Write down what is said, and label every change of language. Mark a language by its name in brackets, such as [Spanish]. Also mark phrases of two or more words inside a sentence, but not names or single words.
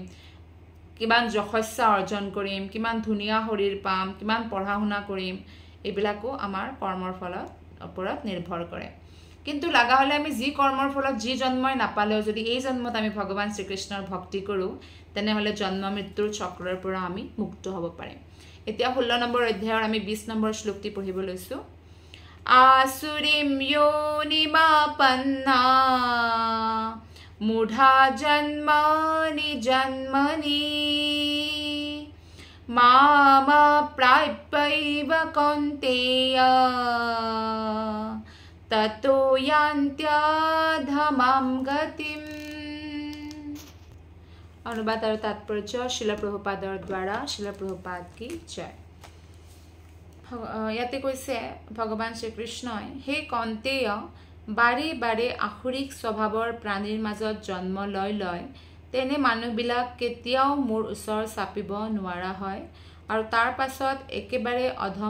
[Assamese] কিমান যশস্যা অৰ্জন কৰিম কিমান ধুনীয়া শৰীৰ পাম কিমান পঢ়া শুনা কৰিম এইবিলাকো আমাৰ কৰ্মৰ ফলত ওপৰত নিৰ্ভৰ কৰে কিন্তু লাগা হলে আমি যি কৰ্মৰ ফলত যি জন্মই নাপালেও যদি এই জন্মত আমি ভগৱান শ্ৰীকৃষ্ণৰ ভক্তি কৰো তেনেহলে জন্ম মৃত্যুৰ চক্ৰৰ পৰা আমি মুক্ত হ'ব পাৰিম এতিয়া 16 নম্বৰ অধ্যায়ৰ আমি 20 নম্বৰ শ্লোকটি পঢ়িব লৈছো [Sanskrit] आसुरीं योनिमापन्ना मूढा जन्मनि जन्मनि मामप्राप्यैव कौन्तेय ततो यान्त्यधमां गतिम् [Hindi] अनुवाद और तात्पर्य श्रील प्रभुपादर द्वारा श्रील प्रभुपाद की जय [Assamese] ইয়াতে কৈছে ভগৱান শ্ৰীকৃষ্ণই হে কন্তেয় বাৰে বাৰে আসুৰিক স্বভাৱৰ প্ৰাণীৰ মাজত জন্ম লয় তেনে মানুহবিলাক কেতিয়াও মোৰ ওচৰ চাপিব নোৱাৰা হয় আৰু তাৰ পাছত একেবাৰে অধম